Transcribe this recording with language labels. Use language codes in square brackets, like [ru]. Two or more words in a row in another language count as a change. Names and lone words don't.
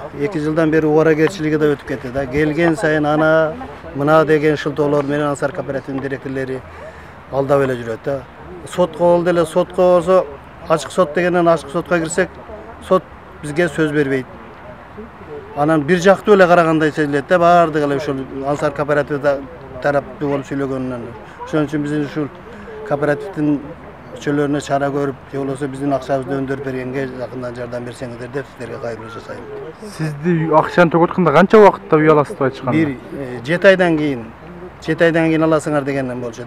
[ky] 2 жылдан бери убаракерчилиги да өтүп кетти да. Келген сайын ана мына деген шылтоолор менен Ансар кооперативинин директорлори алдап эле жүрөт да. Сотко болду эле, сотко болсо ачык сот дегенен ачык сотко кирсек, сот бизге сөз бербейт. Анан бир жактуу эле карагандай сезилет да, баардыгы эле ушул Ансар кооперативде тараптуу болуп söylөгөнүнөн. Ошон үчүн биздин ушул кооперативдин мүчөлөрүнө чара көрүп, же болбосо биздин акчабызды өндүрүп бергенге жакындан жардам берсеңиздер деп сиздерге кайрылуу жасайм. Сизди акчаны төгөткөндө канча убакытта үй аласыз деп айтышкан? 7 айдан кийин аласыңар дегенден болчу да.